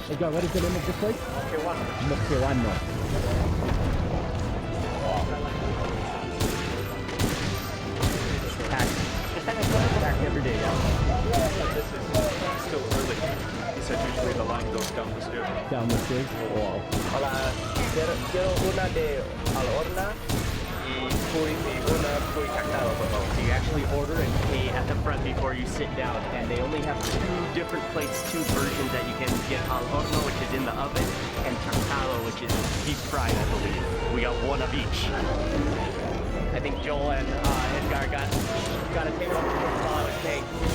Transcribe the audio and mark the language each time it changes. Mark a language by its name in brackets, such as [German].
[English] Edgar, what is the name of this place? Moquehuano. Packed every day, yeah. This is still early. He said usually the line goes down the stairs. Down the stairs? Wow. [Spanish] Hola, quiero una de al horno y una kuy cacao, por favor. [English] So you actually order and pay at the front before you sit down, and they only have 2 different plates, 2 versions that you can get: al horno, which is in the oven, and cacao, which is deep fried, I believe. We got 1 of each. I think Joel and Edgar got a table up to while I was paying.